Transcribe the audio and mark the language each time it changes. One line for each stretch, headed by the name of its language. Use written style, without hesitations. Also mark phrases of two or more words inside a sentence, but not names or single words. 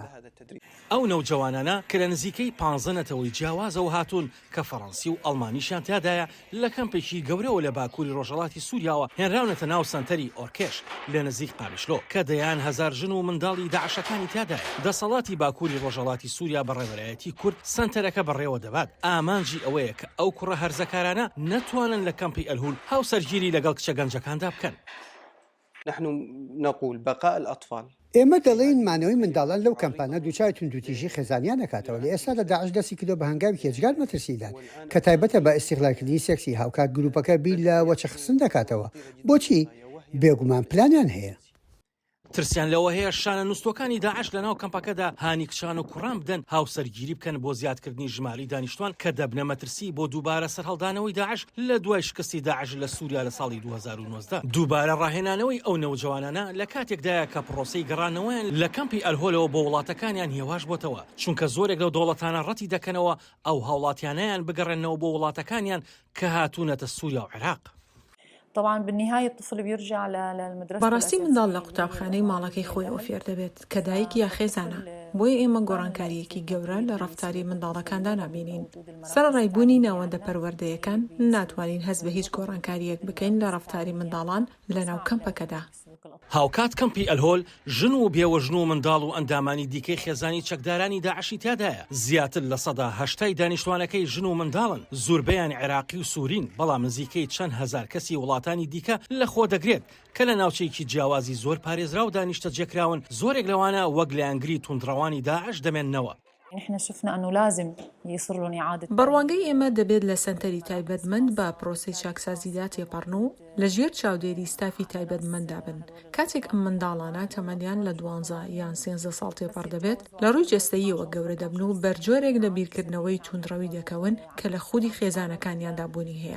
Central Kurdish: ئەو نەوجەوانانە کە لە نزیکەی 15 جیاوازەوە هاتوون کە فەڕەنسی و ئەڵمانیشیان تیادایە لە کەمپێکی گەورەوە لە باکووری ڕۆژهەڵاتی سووریاوە هێنراونەتە ناو سەنتەری ئۆرکێش لە نزیک قامیشلۆ کە دەیان هەزار ژن و منداڵی داعشەکانی تیادایە. دەسەڵاتی باکووری ڕۆژهەڵاتی سووریا بەڕێوەبەرایەتی کورد سەنتەرەکە بەڕێوە دەبات. ئامانجی ئەوەیە کە ئەو کوڕە هەرزەکارانە نەتوانن لە کەمپی ئەلهول هاوسەرگیری لەگەڵ کچە گەنجەکاندا بکەن.
Arabic: نحن نقول بقاء الأطفال.
Central Kurdish: ئێمە دەڵێن مانەوەی منداڵان لەو کەمپانە دووچای توندوتیژی خێزانیان نکاتەوە. لە ئێستا لە داعش دەستی کردو بە هەنگاوی هێجگار مەترسیدان کە تایبەتە بە ئیستیغلالکردنی سێکسی هاوکات گروپەکە بیر لە وەچەخستن دەکاتەوە. بۆچی؟ بێگومان پلانیان هەیە. ترسیان لەوە هەیە شانە نووسەکانی داعش لە ناو کەمپەکەدا هانی کچان و کوڕان بدەن هاوسەرگیری بکەن بۆ زیادکردنی ژماری دانیشتوان کە دەبنە مەترسی بۆ دووبارە سەرهەڵدانەوەی داعش لە دوای شکستی داعش لە سووریا لە ساڵی 2019. دووبارە ڕاهێنانەوەی ئەو نەوجەوانانە لە کاتێکدایە کە پرۆسەی گەڕانەوەیان لە کەمپی ئەلهۆلەوە بۆ وڵاتەکانیان هێواش بۆتەوە، چونکە زۆرێک لەو دەوڵەتانە ڕەتی دەکەنەوە ئەو هاوڵاتیانیان بگەڕێنەوە بۆ وڵاتەکانیان کە هاتوونەتە سووریا و عێراق.
Arabic: طبعا بالنهاية الطفل بيرجع للمدرسة.
Central Kurdish: بەڕاستی منداڵ لە قوتابخانەی ماڵەکەی خۆیەوە فێر دەبێت کە دایک یا خێزانە. بۆیە ئێمە گۆڕانکاریەکی گەورە لە ڕەفتاری منداڵەکاندا نابینین. سەرڕایبوونی ناوەندە پەروەردەیەکان ناتوانین هەست بە هیچ گۆڕانکاریەک بکەین لە ڕەفتاری منداڵان لە ناو کەمپەکەدا. هاوکات کەمپی ئەلهۆل ژن و بێوەژن و منداڵ و ئەندامانی دیکەی خێزانی چەکدارانی داعشی تیادایە. زیاتر لە 80% دانیشتوانەکەی ژن و منداڵن، زۆربەیان عێراقی و سوورین، بەڵام نزیکەی چەند هەزار کەسی وڵاتانی دیکە لە خۆ دەگرێت کە لە ناوچەیەکی جیاوازی زۆر پارێزرا و دانیشتە جێکراون. زۆرێک لەوانە وەک لە ئەنگری توندڕەوانی داعش دەمێننەوە.
Arabic: نحن شفنا أنه لازم يصير لهم إعادة.
Central Kurdish: بەڕوانگەی ئێمە دەبێت لە سنتەری تایبەتمەند بە پرۆسەی چاکسازیدا تێپەڕن و لە ژێر چاودێری ستافی تایبەتمەندا بن. کاتێک ئەم منداڵانە تەمەنیان لە 12 یان 13 ساڵ تێپەڕ دەبێت لە ڕووی جەستەییەوە گەورە دەبن و بەرجۆرێک لە بیرکردنەوەی توندڕەوی دەکەون کە لە خودی خێزانەکانیاندا بوونی هەیە.